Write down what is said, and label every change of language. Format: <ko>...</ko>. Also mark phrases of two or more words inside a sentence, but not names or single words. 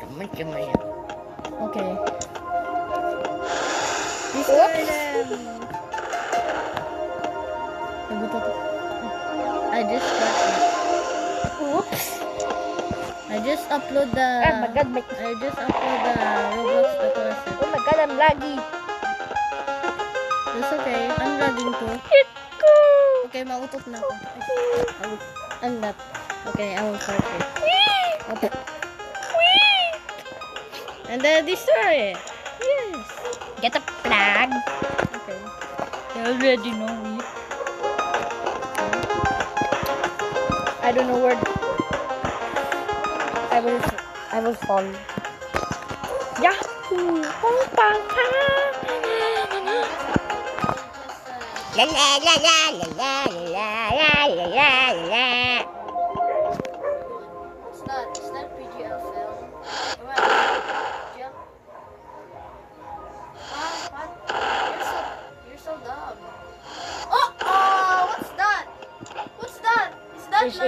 <en>Okay. I just upload the. Oh my god, I just upload the Roblox the Classic. oh my god, I'm laggy. It's okay. I'm lagging too.</en> <tl>Okay, mautot na ako.</tl> <en>I'm not. Okay, I will start it. Okay. And then destroy it. Yes. Get a flag. Okay. You already know it. I don't know where. I will fall. Yahoo! Pang la la la la la la la la la la. It's not PGL film. Come on. Jump. What? You're so dumb. Oh, what's that? What's that? Is that This is</en>